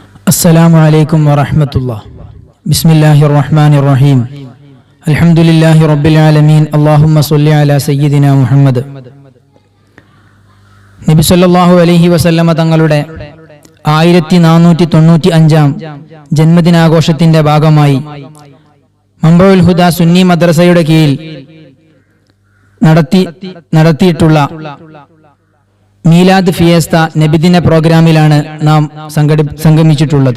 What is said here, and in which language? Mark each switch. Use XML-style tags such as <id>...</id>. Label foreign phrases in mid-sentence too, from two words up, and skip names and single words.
<ar>السلام عليكم ورحمة الله. بسم الله الرحمن الرحيم. الحمد لله رب العالمين. اللهم صل على سيدنا محمد.</ar> <ml>നബി</ml> <ar>صلى الله عليه وسلم</ar> <ml>തങ്ങളുടെ 1495 ജന്മദിനാഘോഷത്തിന്റെ ഭാഗമായി മംബഉൽ ഹുദ സുന്നി മദ്രസയുടെ കീഴിൽ നടത്തിയിട്ടുള്ള മീലാദ് ഫിയസ്ത നബിദിന പ്രോഗ്രാമിലാണ് നാം സംഗമിച്ചിട്ടുള്ളത്.</ml>